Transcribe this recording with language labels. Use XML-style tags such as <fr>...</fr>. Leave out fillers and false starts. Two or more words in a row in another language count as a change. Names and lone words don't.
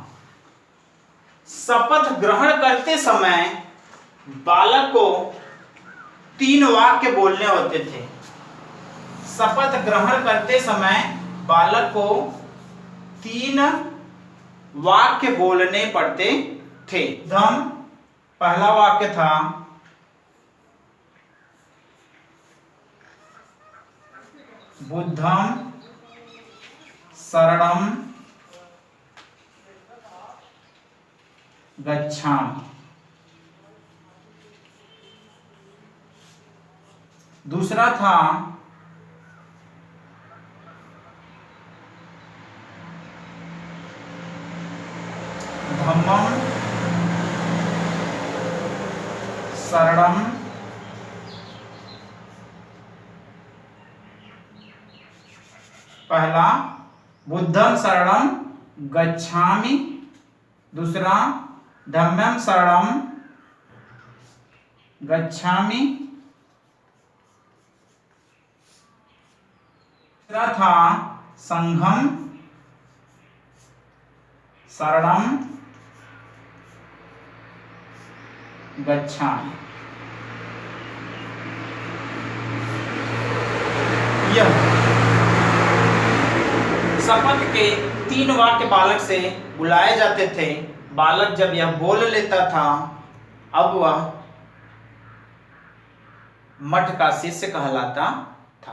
<hi>शपथ ग्रहण करते समय बालक को 3 वाक्य बोलने होते थे। शपथ ग्रहण करते समय बालक को 3 वाक्य बोलने पड़ते थे। पहला वाक्य था</hi> <pi>बुद्धं शरणं गच्छामि।</pi> <hi>दूसरा था</hi> <pi>धम्मं शरणं पहला बुद्धं शरणं गच्छामि, दूसरा धम्मं शरणं गच्छामि,</pi> <hi>तीसरा था</hi> <pi>संघं शरणं गच्छामि।</pi> <hi>यह शपथ के 3 वाक्य बालक से बुलाए जाते थे। बालक जब यह बोल लेता था, अब वह मठ का शिष्य कहलाता था।</hi>